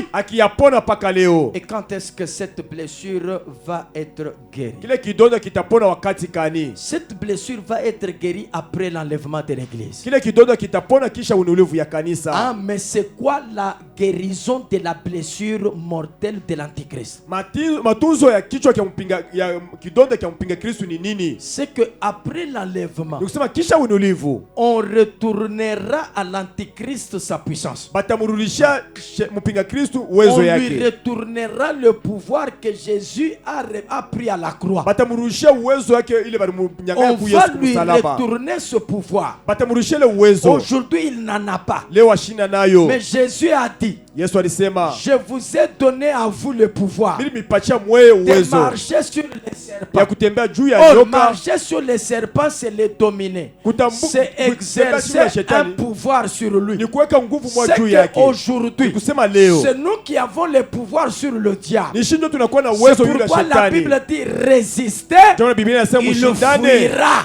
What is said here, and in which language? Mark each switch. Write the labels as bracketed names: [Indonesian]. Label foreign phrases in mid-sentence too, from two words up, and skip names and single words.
[French] Et quand est-ce que cette blessure va être guérie? Cette blessure va être guérie après l'enlèvement de l'église. Ah, mais c'est quoi la guérison de la blessure mortelle de l'Antichrist. [Swahili] Matunzo ya kichwa kia mpinga ya kidonda kia mpinga Kristo ni nini? [French] C'est que après l'enlèvement, [Swahili] nikusema kisha uinulivu, [French] on retournera à l'Antichrist sa puissance. [Swahili] Batamurudishia mpinga Kristo uwezo yake. [French] On lui retournera le pouvoir que Jésus a pris à la croix. [Swahili] Batamurudishia uwezo yake ile balimunyang'anya ku Yesu msalaba. [French] On va lui retourner ce pouvoir. [Swahili] Batamurudishia le uwezo. [French] Aujourd'hui il n'en a pas. [Swahili] Leo ashina nayo. [French] Mais Jésus a dit, [Swahili] Yesu alisema, [French] je vous ai donné à vous le pouvoir de marcher sur les serpents. [Swahili] Ya kutembea juu ya nyoka. [French] Marcher sur les serpents, c'est les dominer. C'est exercer un pouvoir sur lui. C'est qu'aujourd'hui, c'est nous qui avons le pouvoir sur le diable. C'est pourquoi la Bible dit résister, il fuira.